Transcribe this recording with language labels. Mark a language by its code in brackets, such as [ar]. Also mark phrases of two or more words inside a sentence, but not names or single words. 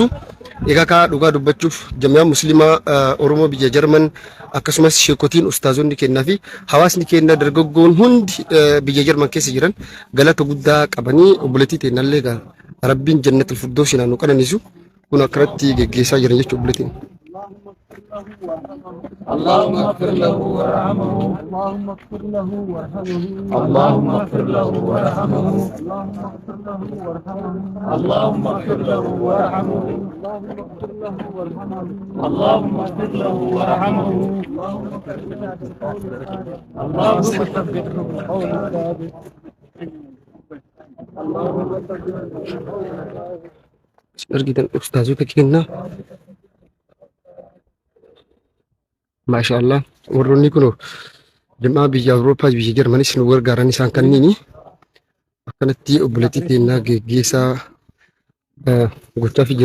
[om] Egaa ka dhugaa dubbachuuf jami'aa muslimaa Oromoo biyya Jarman akkasumas sheekotiin ustaazonni kennaa fi hawaasni kenna dargaggoon hundi biyya Jarman keessa jiran galata guddaa qabanii buletii tennallee gaa rabbiin [ar] جنة الفردوس [om] nu qananiisu kun akkaratti geggeessaa jiran jechuudha buletiin. [ar] اللهم اغفر له وارحمه اللهم اغفر له وارحمه اللهم اغفر له وارحمه اللهم اغفر له وارحمه اللهم اغفر له وارحمه اللهم ثبته بالقول الثابت [om] Ergitan ustazota kenna Masyaallah warroonni kun jama'a biyya Awurooppaa biyya Jarmanis nu gargaaran isaan kanniini akkanatti obboleettii teennaa geggeessaa gochaa fi